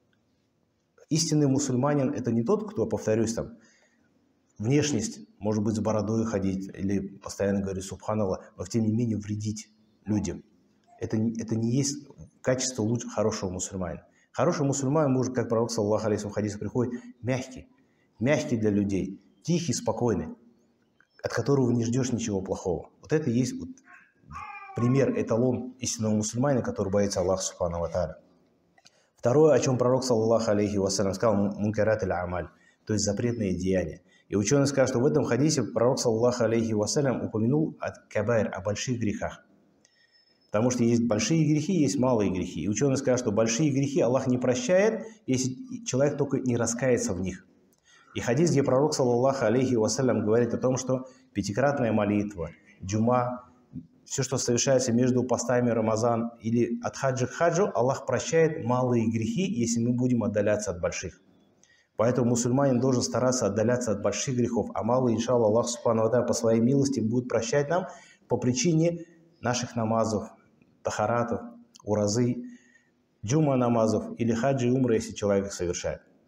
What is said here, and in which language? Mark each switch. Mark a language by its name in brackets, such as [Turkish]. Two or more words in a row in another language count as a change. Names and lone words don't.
[Russian] Истинный мусульманин – это не тот, кто, повторюсь, там, внешность, может быть, с бородой ходить или постоянно говорить «Субханаллах», но тем не менее вредить людям. Это не есть качество лучше хорошего мусульманина. Хороший мусульманин может, как пророк, [Arabic] صلى الله عليه وسلم, [Russian] приходит, мягкий для людей, тихий, спокойный, от которого не ждешь ничего плохого. Вот это и есть пример, эталон истинного мусульманина, который боится Аллаха [Arabic] سبحانه وتعالى. [Russian] Второе, о чем пророк, [Arabic] صلى الله عليه وسلم, [Russian] сказал, [Arabic] منكرات الأعمال, [Russian] то есть запретные деяния. И ученые скажут, что в этом хадисе пророк, [Arabic] صلى الله عليه وسلم, [Russian] упомянул о больших грехах. Потому что есть большие грехи, есть малые грехи. И ученые скажут, что большие грехи Аллах не прощает, если человек только не раскается в них. И хадис, где пророк, [Arabic] صلى الله عليه وسلم, [Russian] говорит о том, что пятикратная молитва, джума, все, что совершается между постами Рамазан или от хаджа к хаджу, Аллах прощает малые грехи, если мы будем отдаляться от больших. Поэтому мусульманин должен стараться отдаляться от больших грехов, а малые, иншаллах, Аллах [Arabic] سبحانه وتعالى [Russian] по своей милости будет прощать нам по причине наших намазов, тахаратов, уразы, джума намазов или хаджи и умры, если человек их совершает.